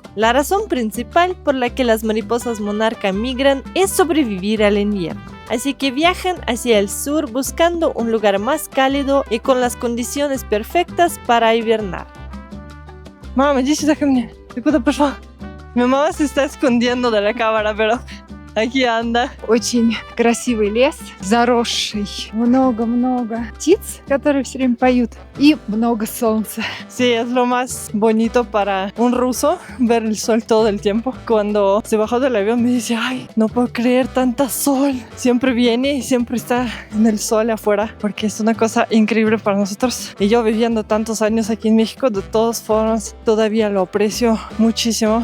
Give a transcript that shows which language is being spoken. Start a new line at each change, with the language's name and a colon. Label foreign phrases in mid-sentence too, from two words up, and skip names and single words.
Spanish: La razón principal por la que las mariposas monarca migran es sobrevivir al invierno. Así que viajan hacia el sur buscando un lugar más cálido y con las condiciones perfectas para hibernar. Mamá, mi mamá se está escondiendo de la cámara, pero aquí anda.
Russian: Очень красивый лес, заросший. Много-много птиц, которые все время поют. И много солнца.
Spanish: Sí, es lo más bonito para un ruso, ver el sol todo el tiempo. Cuando se bajó del avión me dice, ay, no puedo creer tanta sol. Siempre viene y siempre está en el sol afuera, porque es una cosa increíble para nosotros. Y yo viviendo tantos años aquí en México, de todas formas, todavía lo aprecio muchísimo.